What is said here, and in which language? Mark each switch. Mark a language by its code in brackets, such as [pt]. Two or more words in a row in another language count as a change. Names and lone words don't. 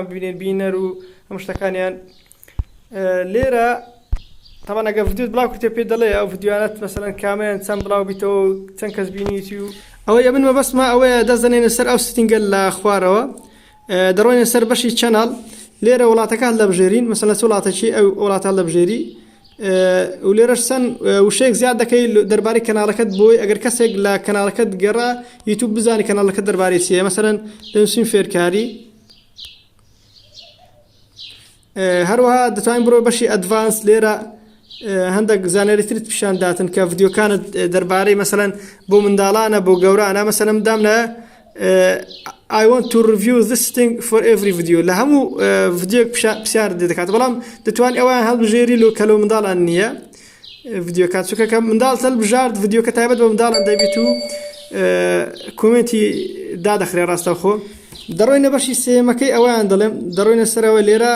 [ckb] ببینێن بینەر و هەموو شتەکانیان لێرە تەمان ئەگە ڤیدیۆت بڵاو کردێ پێ دەڵێ ئەو ڤیدیۆانەت مەسەلەن کامەیان چەند بڵاو بیتەوە چەند کەس بینیتی و ئەوەی ئەبن مەبەستمە ئەوەیە دەزانێنە سەر ئەو ستینگە لە خوارەوە دەڕۆینە سەر بەشی چەناڵ لێرە وڵاتەکە هەڵدەبژێرین مەسەلەن چ وڵاتێکی ئەو وڵاتە هەڵدەبژێری و لێرەش چەند وشەیەک زیاد دەکەی دەربارەی کەناڵەکەت بۆی ئەگەر کەسێک لە کەناڵەکەت گەڕا یوتیوب بزانێ کەناڵەکەت دەربارەی چییە مەسەلەن دەنووسین فێرکاری هەروەها دەتوانین بڕۆ بەشی ئەدڤانس لێرە هەندێک زانیاریترت پیشان داتن کە ڤیدیۆکانت دەربارەی مەسەلەن بۆ منداڵانە بۆ گەورانە مەسەلەن دامنە [en] I want to review this thing for every [ckb] video لە هەموو ڤیدیۆک پرسیار دەکات بەڵام دەتوانین ئەوان هەڵبژێری لۆ کە لەو منداڵان نییە ڤیدیۆکات چونکە کە منداڵ هەڵبژارد ڤیدیۆکە تایبەت بە منداڵان دەبێت و کۆمنتی دادەخرێ ڕاستەوخۆ دەڕۆینە بەشی سێمەکەی ئەویان دەڵێم دەڕۆینە سەرەوە لێرە